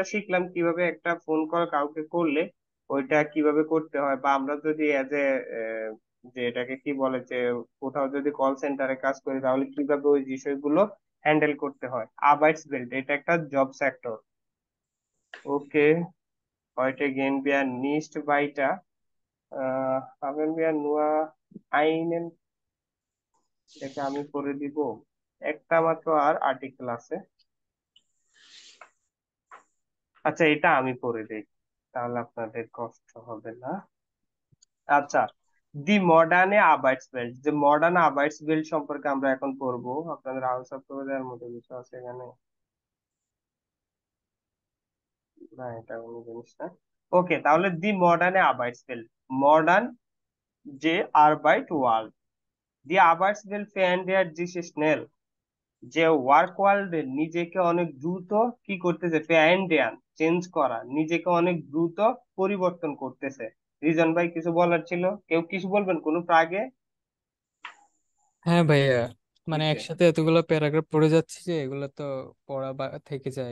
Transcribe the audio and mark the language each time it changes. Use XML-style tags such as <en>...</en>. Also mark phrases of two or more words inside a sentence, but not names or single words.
<bn>আমরা শিখলাম কিভাবে একটা ফোন কল কাউকে করলে ওইটা কিভাবে করতে হয়, বা আমরা যদি এজ এ যে এটাকে কি বলে, যে কোথাও যদি কল সেন্টারে কাজ করি তাহলে কিভাবে ওই বিষয়গুলো হ্যান্ডেল করতে হয়। আরবাইটসবিল্ড এটা একটা জব সেক্টর। ওকে,</bn> <de>heute gehen wir nicht weiter. Haben wir nur einen,</de> <bn>এটা আমি করে দিব, একটা মাত্র আর আর্টিকেল আছে। আচ্ছা এটা আমি করে দিই, তাহলে আপনাদের কষ্ট হবে না। আচ্ছা,</bn> <de>die moderne Arbeitswelt,</de> <bn>যে</bn> <de>moderne Arbeitswelt</de> <bn>সম্পর্কে আমরা এখন পড়বো। আপনাদের আনসার করে দেওয়ার মতো কিছু আছে এখানে? না, এটা কোনো জিনিস না। ওকে, তাহলে</bn> <de>die moderne Arbeitswelt,</de> <bn>মডার্ন যে আরবাইট ওয়ার্ল্ড,</bn> <de>die Arbeitswelt verändert sich schnell,</de> <bn>যে</bn> <en>work world</en> <bn>নিজেকে অনেক দ্রুত কি করতেছে, verändern চেঞ্জ করা, নিজেকে অনেক দ্রুত পরিবর্তন করতেছে। রিজন ভাই কিছু বলার ছিল, কেউ কিছু বলবেন কোনো আগে? হ্যাঁ ভাইয়া, মানে কিসে? একসাথে এতগুলো প্যারাগ্রাফ পড়ে যাচ্ছে যে এগুলো তো পড়া বা থেকে যায়।</bn>